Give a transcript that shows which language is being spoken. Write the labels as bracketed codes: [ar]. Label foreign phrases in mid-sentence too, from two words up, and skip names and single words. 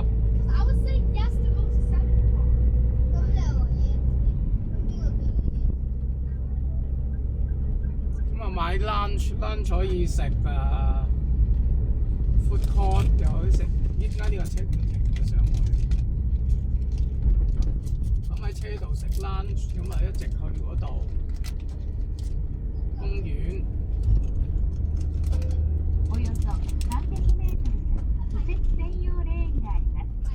[yue] 咁啊買 lunch 可以食啊 ， [en] food court [yue] 又可以食。依家呢個車點停咗上去？咁喺車度食 lunch，咁啊一直去嗰度公園。 [ja] およそ300メートル先、右折専用レーンがあります。